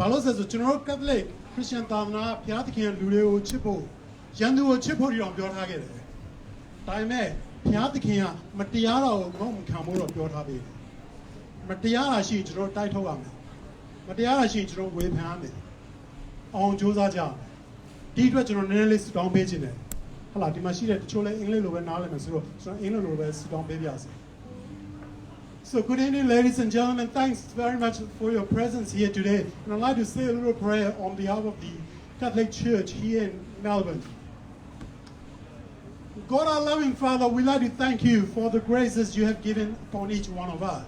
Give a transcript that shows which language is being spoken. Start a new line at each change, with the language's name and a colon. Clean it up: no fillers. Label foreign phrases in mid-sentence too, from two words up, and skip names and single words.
Burmese: လို့လဲဆိုကျွန်တော်
English: Catholic Christian
Burmese: သာသနာဘုရားသခင်လူတွေကိုချစ်ဖို့ရန်သူကိုချစ်ဖို့တောင်ပြောထားခဲ့တယ်ဒါပေမဲ့ဘုရားသခင်ကမတရားတာကိုငေါ့မခံဖို့တော့ပြောထားပေးတယ်မတရားတာရှိရင်ကျွန်တော်တိုက်ထုတ်ရမယ်မတရားတာရှိရင်ကျွန်တော်ဝေဖန်ရမယ်အောင်ကြိုးစားကြမယ်ဒီအတွက်ကျွန်တော်နည်းနည်းလေးစတောင်းပေးခြင်းတယ်ဟုတ်လားဒီမှာရှိတဲ့တချို့လဲအင်္ဂလိပ်လိုပဲနားလည်မယ်ဆိုတော့ကျွန်တော်အင်္ဂလိပ်လိုပဲစတောင်းပေးပြစေ
English: So good evening, ladies and gentlemen. Thanks very much for your presence here today. And I'd like to say a little prayer on behalf of the Catholic Church here in Melbourne. God, our loving Father, we'd like to thank you for the graces you have given upon each one of us.